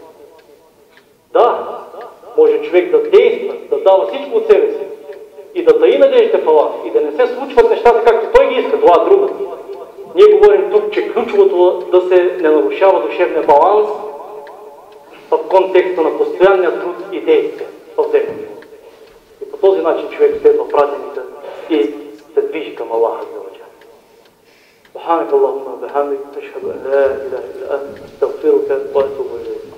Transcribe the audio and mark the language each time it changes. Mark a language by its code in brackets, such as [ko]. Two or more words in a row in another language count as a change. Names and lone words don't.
[bg] Да, може човек да действа, да дава всичко от себе си и да таи надеждите в Аллах и да не се случват нещата както той ги иска, това е друго. Ние говорим тук, че ключовото да се не нарушава душевния баланс в контекста на постоянния труд и действие в земята. И по този начин човек следва пратените и се движи към Аллаха [ar] عز وجل. سبحانك اللهم وبحمدك أشهد أن لا إله إلا أنت أستغفرك وأتوب إليك